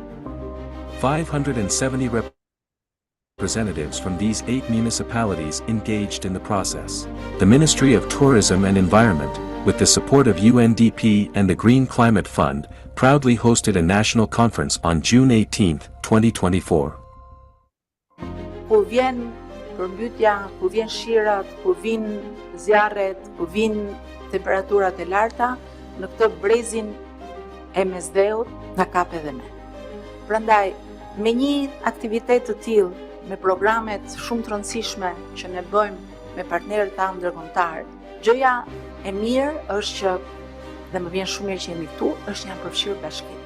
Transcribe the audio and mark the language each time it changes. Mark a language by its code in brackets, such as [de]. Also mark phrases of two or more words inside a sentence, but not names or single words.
[en] 570 representatives from these 8 municipalities engaged in the process. The Ministry of Tourism and Environment, with the support of UNDP and the Green Climate Fund, proudly hosted a national conference on June 18, 2024. [sq] Kur vjen përmbytja, kur vjen shirat, kur vin zjarret, kur vin temperaturat e larta, në këtë brezin e mesdheut na kap edhe ne. Prandaj, me një aktivitet të tillë, me programet shumë të rëndësishme që ne bëjmë me partnerët tanë ndërkombëtar, gjëja e mirë është që, dhe më vjen shumë mirë që jemi këtu, është janë përfshirë bashkit.